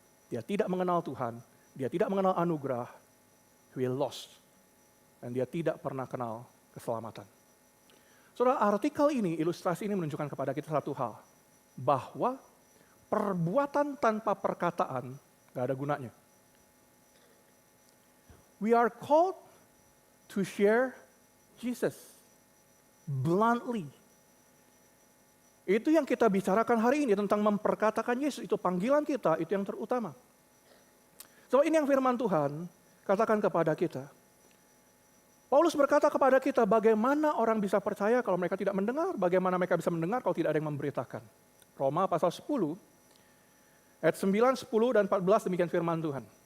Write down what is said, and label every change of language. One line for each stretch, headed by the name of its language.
Indonesian: Dia tidak mengenal Tuhan, dia tidak mengenal anugerah,
English: he lost.
Indonesian: Dan dia tidak pernah kenal keselamatan. Saudara, artikel ini, ilustrasi ini menunjukkan kepada kita satu hal. Bahwa perbuatan tanpa perkataan gak ada gunanya.
English: We are called to share Jesus bluntly.
Indonesian: Itu yang kita bicarakan hari ini tentang memperkatakan Yesus. Itu panggilan kita, itu yang terutama. So ini yang firman Tuhan katakan kepada kita. Paulus berkata kepada kita bagaimana orang bisa percaya kalau mereka tidak mendengar. Bagaimana mereka bisa mendengar kalau tidak ada yang memberitakan. Roma pasal 10, ayat 9, 10, dan 14 demikian firman Tuhan.